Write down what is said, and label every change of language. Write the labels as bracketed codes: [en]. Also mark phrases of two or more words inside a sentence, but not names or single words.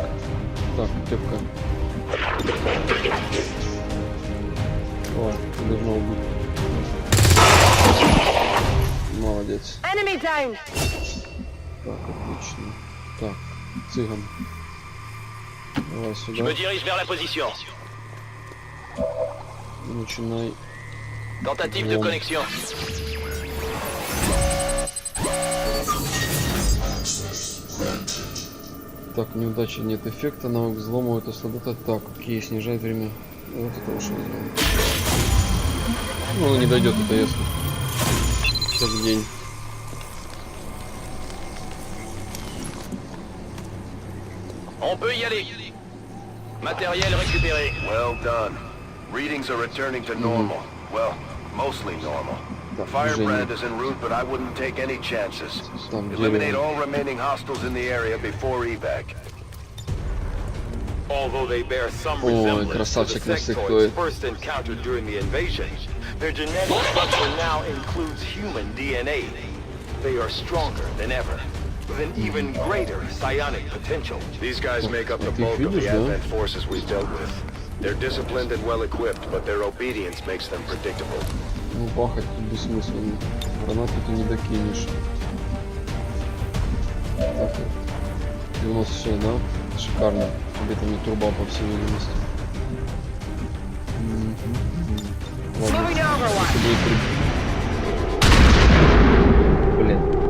[ru] Так, кепка. Ой, должно убить. Молодец. Так, отлично. Так, цыган. Давай сюда. Начинай. [fr] Tentative de connexion. [ru] Так, неудачи, нет эффекта, навык взлома, это слабота. Так, окей, снижает время. Вот это уж возьмем. Ну, оно не дойдет, это ясно. Как день. [fr] On peut y aller. Matériel récupéré. [en] Well done. Readings are returning to normal. Well, mostly normal. Firebrand is en route, but I wouldn't take any chances. Eliminate all remaining hostiles in the area before evac. Although they bear some resemblance to the sectoids first encountered during the invasion, their genetic structure now includes human DNA. They are stronger than ever, with an even greater psionic potential. These guys make up the bulk of the Advent forces we've dealt with. They're disciplined and well-equipped, but their obedience makes them predictable. [ru] Ну, бахать тут бессмысленно. Гранату ты не докинешь. Так, и у нас все, да? Шикарно. Где-то не турба, по всей видимости. Ладно. Блин.